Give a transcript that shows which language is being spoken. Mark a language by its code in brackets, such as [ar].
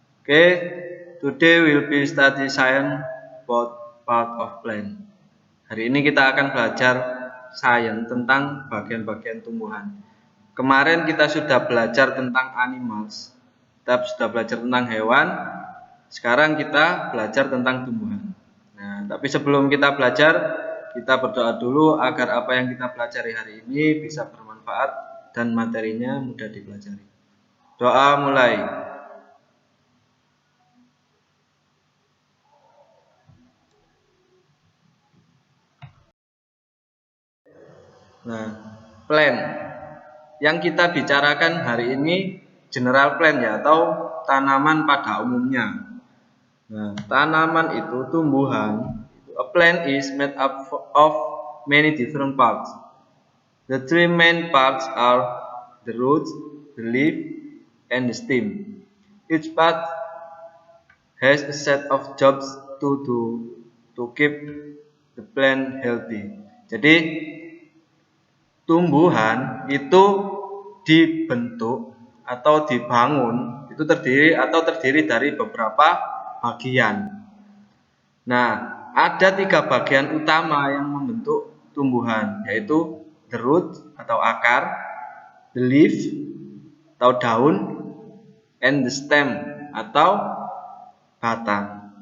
[en] Okay, today we'll be study science about part of plant. [id] Hari ini kita akan belajar science tentang bagian-bagian tumbuhan. Kemarin kita sudah belajar tentang animals. Kita sudah belajar tentang hewan. Sekarang kita belajar tentang tumbuhan. Nah, tapi sebelum kita belajar, kita berdoa dulu agar apa yang kita pelajari hari ini bisa bermanfaat dan materinya mudah dipelajari. Doa mulai. Nah, plant yang kita bicarakan hari ini general plant ya, atau tanaman pada umumnya. Nah, tanaman itu tumbuhan. [en] A plant is made up of many different parts. The three main parts are the roots, the leaf, and the stem. Each part has a set of jobs to do to keep the plant healthy. [id] Jadi tumbuhan itu dibentuk atau dibangun itu terdiri dari beberapa bagian. Nah, ada 3 bagian utama yang membentuk tumbuhan, yaitu the root atau akar, the leaf atau daun, and the stem atau batang.